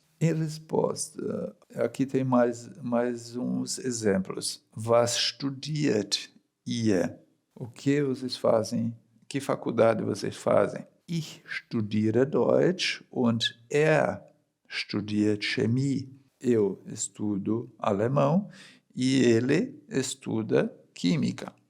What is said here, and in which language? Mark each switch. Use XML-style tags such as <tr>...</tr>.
<pt>Em resposta, aqui tem mais uns exemplos.</pt> <de>Was studiert ihr?</de> <pt>O que vocês fazem? Que faculdade vocês fazem?</pt> <de>Ich studiere Deutsch und studiert Chemie.</de> <pt>Eu estudo alemão e ele estuda química.</pt>